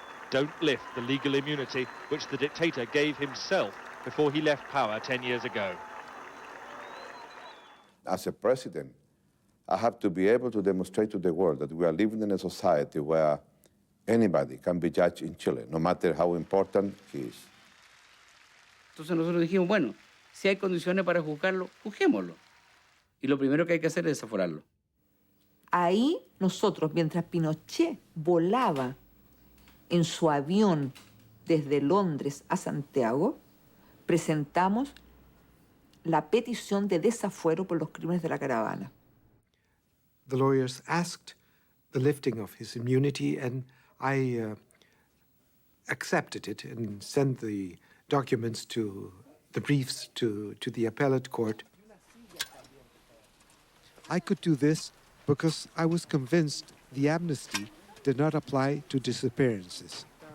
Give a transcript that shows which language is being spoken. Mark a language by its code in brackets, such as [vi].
[en] Don't lift the legal immunity which the dictator gave himself before he left power 10 years ago. As a president, I have to be able to demonstrate to the world that we are living in a society where anybody can be judged in Chile, no matter how important he is. [es] Entonces nosotros dijimos, bueno, si hay condiciones para juzgarlo, juzguémoslo. Y lo primero que hay que hacer es desaforarlo. Ahí nosotros, mientras Pinochet volaba en su avión desde Londres a Santiago, presentamos la petición de desafuero por los crímenes de la caravana. [en] The lawyers asked the lifting of his immunity, and I accepted it and sent the documents to the briefs to the appellate court. I could do this because I was convinced the amnesty did not apply to disappearances.